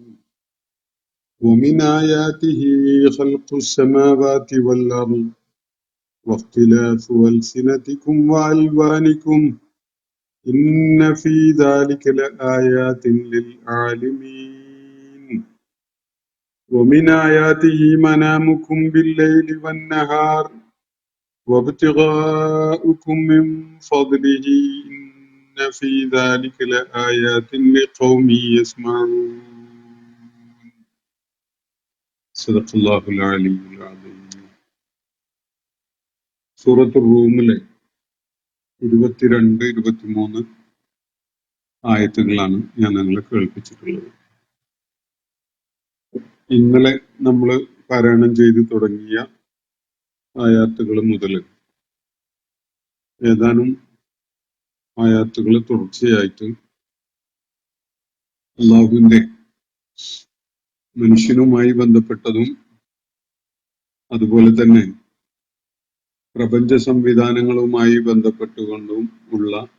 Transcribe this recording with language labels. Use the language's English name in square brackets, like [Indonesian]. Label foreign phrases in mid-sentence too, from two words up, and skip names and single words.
[Arabic] ومن آياته خلق السماوات والأرض واختلاف ألسنتكم وألوانكم إن في ذلك لآيات للعالمين. ومن آياته منامكم بالليل والنهار وابتغاؤكم من فضله إن في ذلك لآيات لقوم يسمعون. صدق الله العلي العظيم. [Malayalam] സൂറത്തുർ റൂമിലെ 22-23 ആയത്തുകളാണ് ഞാൻ നിങ്ങളെ കേൾപ്പിച്ചിട്ടുള്ളത്. ഇന്നലെ നമ്മൾ പാരായണം ചെയ്തു തുടങ്ങിയ ആയാത്തുകൾ മുതൽ ഏതാനും ആയാത്തുകൾ തുടർച്ചയായിട്ട് അള്ളാഹുവിന്റെ മനുഷ്യനുമായി ബന്ധപ്പെട്ടതും അതുപോലെ തന്നെ പ്രപഞ്ച സംവിധാനങ്ങളുമായി ബന്ധപ്പെട്ടുകൊണ്ടും ഉള്ള